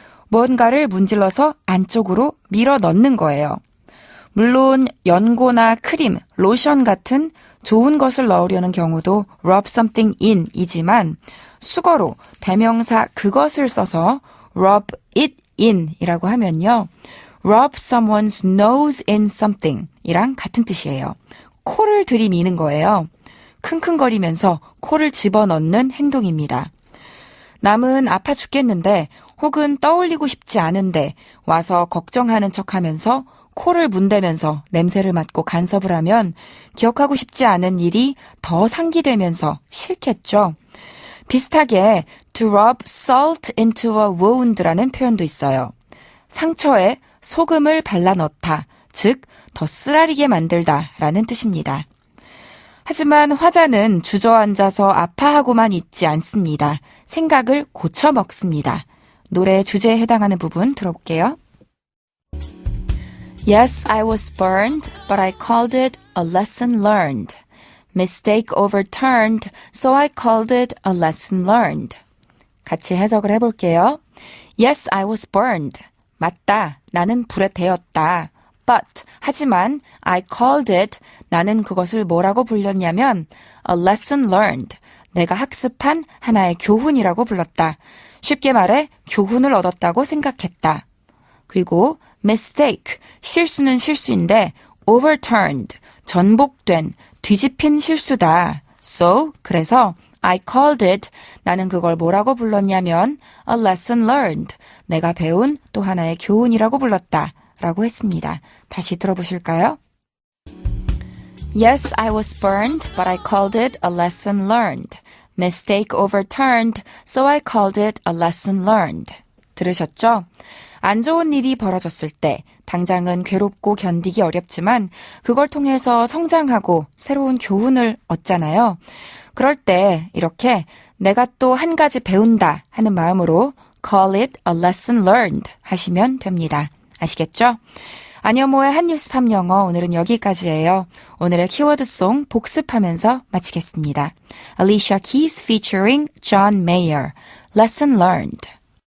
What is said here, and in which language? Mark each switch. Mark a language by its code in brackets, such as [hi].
[ko] 뭔가를 문질러서 안쪽으로 밀어 넣는 거예요. 물론 연고나 크림, 로션 같은 좋은 것을 넣으려는 경우도 [en] rub something in [ko] 이지만 수거로 대명사 그것을 써서 [en] rub it in [ko] 이라고 하면요. [en] rub someone's nose in something [ko] 이랑 같은 뜻이에요. 코를 들이미는 거예요. 킁킁거리면서 코를 집어넣는 행동입니다. 남은 아파 죽겠는데 혹은 떠올리고 싶지 않은데 와서 걱정하는 척하면서 코를 문대면서 냄새를 맡고 간섭을 하면 기억하고 싶지 않은 일이 더 상기되면서 싫겠죠. 비슷하게 [en] to rub salt into a wound [ko] 라는 표현도 있어요. 상처에 소금을 발라 넣다, 즉 더 쓰라리게 만들다 라는 뜻입니다. 하지만 화자는 주저앉아서 아파하고만 있지 않습니다. 생각을 고쳐 먹습니다. 노래 주제에 해당하는 부분 들어볼게요. [en] Yes, I was burned, but I called it a lesson learned. Mistake overturned, so I called it a lesson learned. [ko] 같이 해석을 해볼게요. [en] Yes, I was burned. [ko] 맞다, 나는 불에 데였다. But, 하지만, [en] I called it, [ko] 나는 그것을 뭐라고 불렀냐면, [en] a lesson learned. [ko] 내가 학습한 하나의 교훈이라고 불렀다. 쉽게 말해, 교훈을 얻었다고 생각했다. 그리고, mistake, 실수는 실수인데, overturned, 전복된, 뒤집힌 실수다. So, 그래서, [en] I called it, [ko] 나는 그걸 뭐라고 불렀냐면, [en] a lesson learned. [ko] 내가 배운 또 하나의 교훈이라고 불렀다. 라고 했습니다. 다시 들어보실까요? Yes, I was burned, but I called it a lesson learned. Mistake overturned, so I called it a lesson learned. 들으셨죠? 안 좋은 일이 벌어졌을 때 당장은 괴롭고 견디기 어렵지만 그걸 통해서 성장하고 새로운 교훈을 얻잖아요. 그럴 때 이렇게 내가 또 한 가지 배운다 하는 마음으로 [en] call it a lesson learned [ko] 하시면 됩니다. 아시겠죠? 안여모의 한뉴스팝 영어 오늘은 여기까지예요. 오늘의 키워드송 복습하면서 마치겠습니다. Alicia Keys featuring John Mayer, Lesson Learned.